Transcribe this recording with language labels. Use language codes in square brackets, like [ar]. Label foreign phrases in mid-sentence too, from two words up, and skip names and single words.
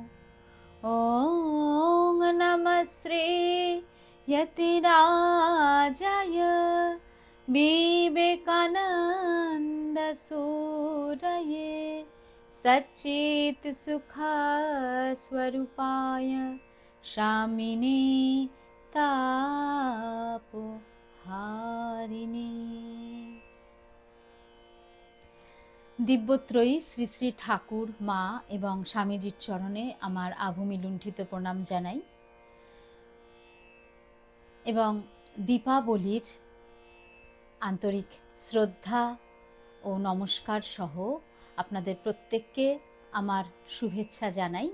[sa] ॐ नमः श्री यतिराजाय विवेकानन्द सूरये सच्चित् सुख स्वरूपाय शामिने तापहारिणे। [bn] দিব্যত্রয়ী শ্রী শ্রী ঠাকুর, মা এবং স্বামীজির চরণে আমার আভূমি লুণ্ঠিত প্রণাম জানাই এবং দীপাবলির আন্তরিক শ্রদ্ধা ও নমস্কার সহ আপনাদের প্রত্যেককে আমার শুভেচ্ছা জানাই।